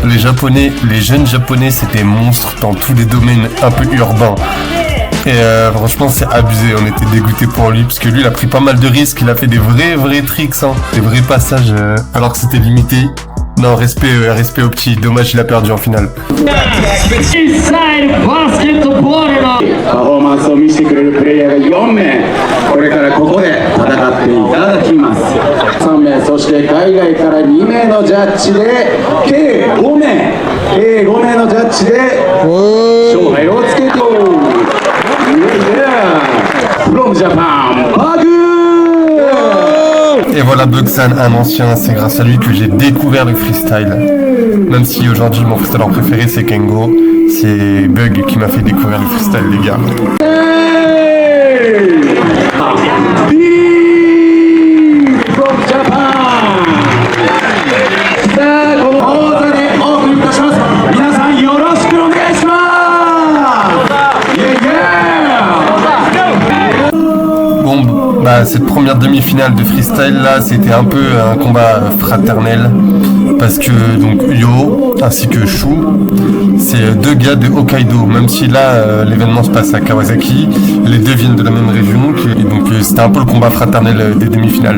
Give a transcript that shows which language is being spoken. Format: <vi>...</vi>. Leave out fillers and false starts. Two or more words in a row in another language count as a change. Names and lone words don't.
<fr>Les jeunes japonais, c'était monstres dans tous les domaines un peu urbains. Et franchement, c'est abusé. On était dégoûtés pour lui parce que lui, il a pris pas mal de risques. Il a fait des vrais tricks, hein, des vrais passages alors que c'était limité. Non, respect au petit. Dommage, il a perdu en finale.</fr> <ja>パフォーマンスを見せてくれるプレイヤーが4名これからここで戦っていただきます3名そして海外から2名のジャッジで計5名のジャッジで勝敗をつけと</ja> <en>From Japan,</en> <ja>Bagu!</ja> <fr>Et voilà Bugsan, un ancien, c'est grâce à lui que j'ai découvert le freestyle. Même si aujourd'hui mon freestyler préféré c'est Kengo, c'est Bug qui m'a fait découvrir le freestyle les gars.</fr> <en>From Japan!</en> <ja>さあ、この講座でお送りいたします。皆さんよろしくお願いします。</ja> <fr>Bon, bah cette première demi-finale de freestyle là, c'était un peu un combat fraternel parce que donc Yo ainsi que Shu, c'est deux gars de Hokkaido. Même si là l'événement se passe à Kawasaki, les deux viennent de la même région et donc c'était un peu le combat fraternel des demi-finales.</fr>